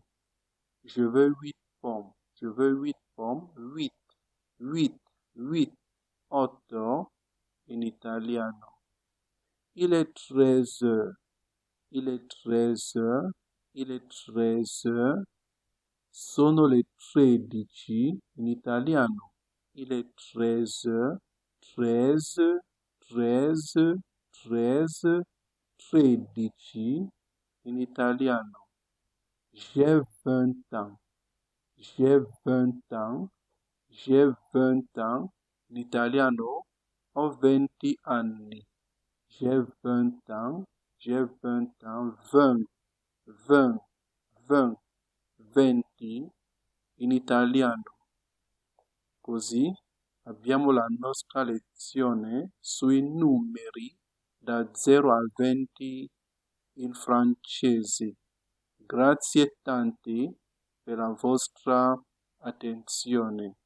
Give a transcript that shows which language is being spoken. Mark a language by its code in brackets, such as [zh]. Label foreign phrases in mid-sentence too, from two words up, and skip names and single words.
[fr] Je veux 8 pommes. Je veux 8 pommes. [it] 8, 8, 8, 8 in italiano. [fr] Il est 13 heures. Il est 13 heures. Il est 13 heures. [it] Sono le 13 in italiano. [fr] Il est 13 heures. 13, 13, 13, 13 [it] in italiano. [fr] J'ai 20 ans. J'ai 20 ans. J'ai 20 ans. [it] In italiano, ho 20 anni. [fr] J'ai 20 ans. J'ai 20 ans. [it] 20, 20, 20, 20 in italiano. Così abbiamo la nostra lezione sui numeri da 0 a 20 in francese. Grazie tanti per la vostra attenzione.